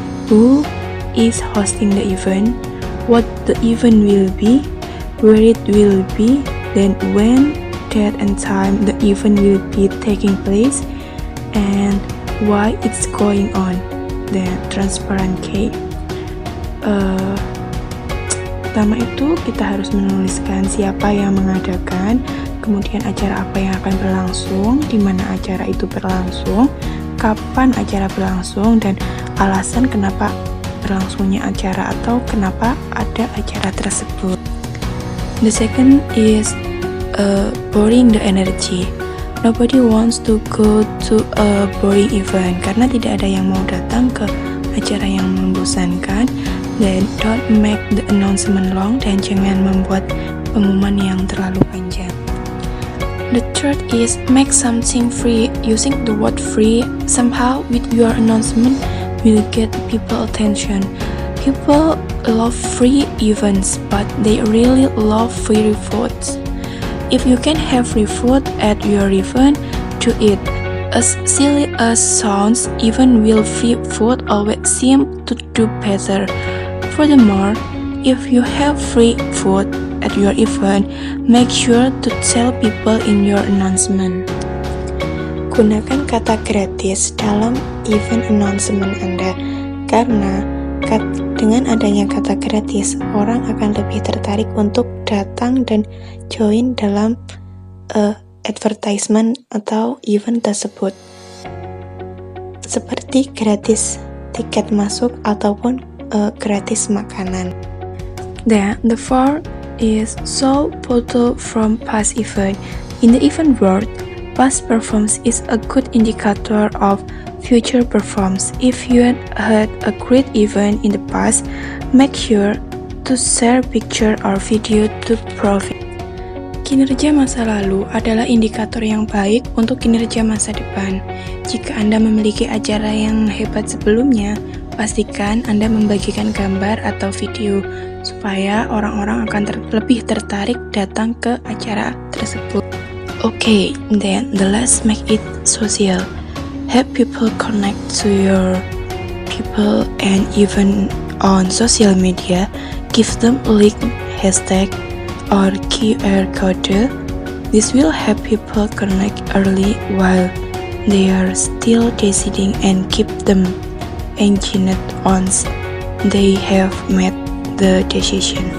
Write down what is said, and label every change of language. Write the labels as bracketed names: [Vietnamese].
[English] Who is hosting the event? What the event will be? Where it will be? Then when, date and time the event will be taking place, and why it's going on. Then transparent key. [Indonesian] Pertama itu kita harus menuliskan siapa yang mengadakan, kemudian acara apa yang akan berlangsung, di mana acara itu berlangsung, kapan acara berlangsung, dan alasan kenapa berlangsungnya acara atau kenapa ada acara tersebut. [English] The second is boring the energy. Nobody wants to go to a boring event [Indonesian] karena tidak ada yang mau datang ke acara yang membosankan. [English] Then don't make the announcement long, [Indonesian] dan jangan membuat pengumuman yang terlalu panjang. [English] The third is make something free. Using the word free somehow with your announcement will get people attention. People love free events, but they really love free foods. If you can have free food at your event, do it. As silly as sounds, even will free food always seem to do better. Furthermore, if you have free food at your event, make sure to tell people in your announcement. [Indonesian] Gunakan kata gratis dalam event announcement Anda, karena dengan adanya kata gratis, orang akan lebih tertarik untuk datang dan join dalam advertisement atau event tersebut. Seperti gratis tiket masuk ataupun gratis makanan. [English] Then the fourth is show photo from past event. In the event world, past performance is a good indicator of future performance. If you had a great event in the past, make sure to share picture or video to prove it. [Indonesian] Kinerja masa lalu adalah indikator yang baik untuk kinerja masa depan. Jika Anda memiliki acara yang hebat sebelumnya, pastikan Anda membagikan gambar atau video supaya orang-orang akan lebih tertarik datang ke acara tersebut. [English] Okay, then let's make it social. Have people connect to your people, and even on social media, give them a link, hashtag, or QR code. This will help people connect early while they are still deciding and keep them engaged once they have made the decision.